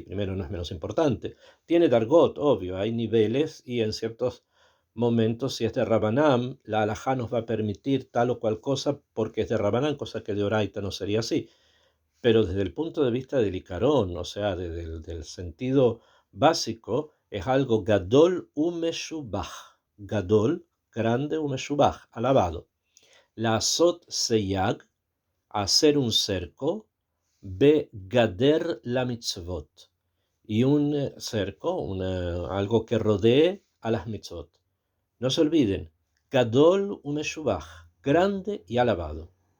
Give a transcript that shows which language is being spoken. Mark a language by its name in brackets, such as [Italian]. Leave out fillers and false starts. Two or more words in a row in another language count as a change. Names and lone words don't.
[Spanish] Primero, no es menos importante. Tiene Dargot, obvio, hay niveles y en ciertos momentos, si es de Rabanán, la alajá nos va a permitir tal o cual cosa porque es de Rabanán, cosa que de Oraita no sería así. Pero desde el punto de vista del Icarón, o sea, del sentido básico, es algo [Hebrew] גדול ומשובח. [Spanish] Gadol, grande, umeshubach, alabado. [Hebrew] לעשות סייג, [Spanish] hacer un cerco, [Hebrew] בגדר למצוות. [Spanish] Y un cerco, algo que rodee a las mitzvot. No se olviden, [Hebrew] גדול ומשובח, [Spanish] grande y alabado.